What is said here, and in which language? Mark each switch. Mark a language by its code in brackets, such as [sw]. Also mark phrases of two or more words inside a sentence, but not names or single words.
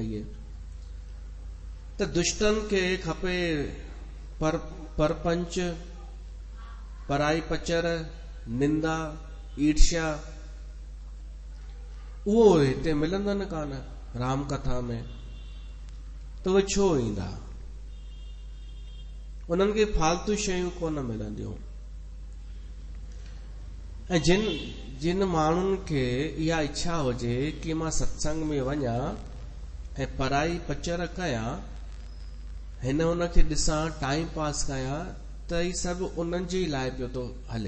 [sd] इहे त दुष्टनि खे खपे परपंच, पराई पचर, निंदा, ईर्ष्या, उहो हिते मिलंदनि कान राम कथा में। त उहे छो ईंदा? उन्हनि खे फालतू शयूं कोन मिलंदियूं। ऐं जिन माण्हुनि खे इहा इच्छा हुजे कि मां सत्संग में वञा ऐं पराई पचर कयां, हिन हुन खे ॾिसां, [en] time pass [sd] कयां, त ही सभु उन्हनि जे लाइ पियो थो हले।